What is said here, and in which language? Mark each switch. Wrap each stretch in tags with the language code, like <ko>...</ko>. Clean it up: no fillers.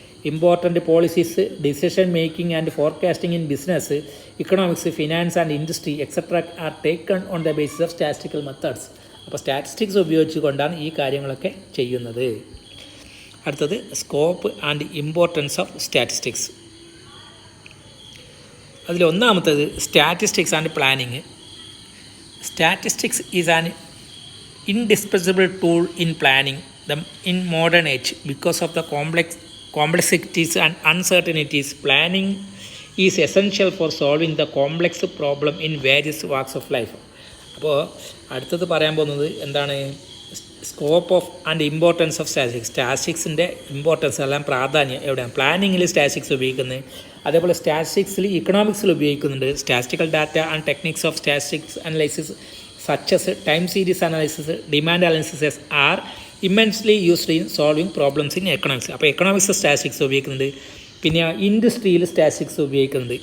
<en>Important policies, decision making and forecasting in business, economics, finance and industry etcetera are taken on the basis of statistical methods.</en> <ml>അപ്പോൾ statistics ഉപയോഗിച്ചുകൊണ്ടാണ് ഈ കാര്യങ്ങളൊക്കെ ചെയ്യുന്നത്.</ml> <en>അടുത്തത് scope and importance of statistics. അതിലൊന്നാമത്തത് statistics and planning. Statistics is an indispensable tool in planning them in modern age because of the complexities and uncertainties. Planning is essential for solving the complex problem in various walks of life.</en> <ml>അപ്പോൾ അടുത്തത് പറയാൻ പോകുന്നത് എന്താണ്,</ml> <en>Scope of and importance of statistics.</en> <ml>സ്റ്റാറ്റിസ്റ്റിക്സിൻ്റെ importance എല്ലാം പ്രാധാന്യം എവിടെയാണ്, പ്ലാനിങ്ങിൽ statistics ഉപയോഗിക്കുന്നത്, അതേപോലെ സ്റ്റാറ്റിസ്റ്റിക്സിൽ ഇക്കണോമിക്സിൽ ഉപയോഗിക്കുന്നുണ്ട്.</ml> <en>Statistical data and techniques of statistics analysis such as time series analysis, demand analysis are immensely used in solving problems in economics.</en> <ml>അപ്പോൾ എക്കണോമിക്സ് സ്റ്റാറ്റിസ്റ്റിക്സ് ഉപയോഗിക്കുന്നുണ്ട്. പിന്നെ ഇൻഡസ്ട്രിയിൽ സ്റ്റാറ്റിസ്റ്റിക്സ് ഉപയോഗിക്കുന്നുണ്ട്.</ml>